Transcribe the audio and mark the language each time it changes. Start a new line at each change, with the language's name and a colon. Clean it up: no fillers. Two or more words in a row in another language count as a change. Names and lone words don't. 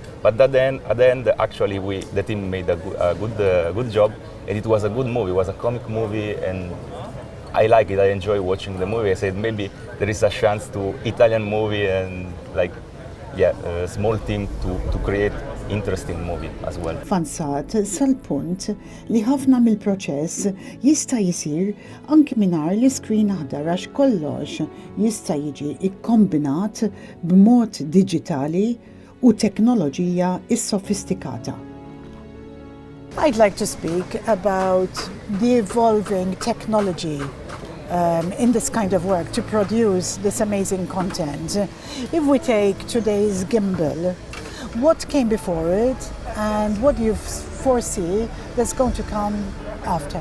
English: But at the end, actually, the team made a good job, and it was a good movie. It was a comic movie, and I like it. I enjoy watching the movie. I said maybe there is a chance to Italian movie and a small team to create interesting movie as well.
Maltese: Fansat sal-punt li ħafna mill-proċess jista' jsir anki mingħajr l-iskrin aħdar għax kollox jista' jiġi ikkombinat b'mod diġitali u teknoloġija is-sofistikata.
English: I'd like to speak about the evolving technology in this kind of work to produce this amazing content. If we take today's gimbal, what came before it and what do you foresee that's going to come after?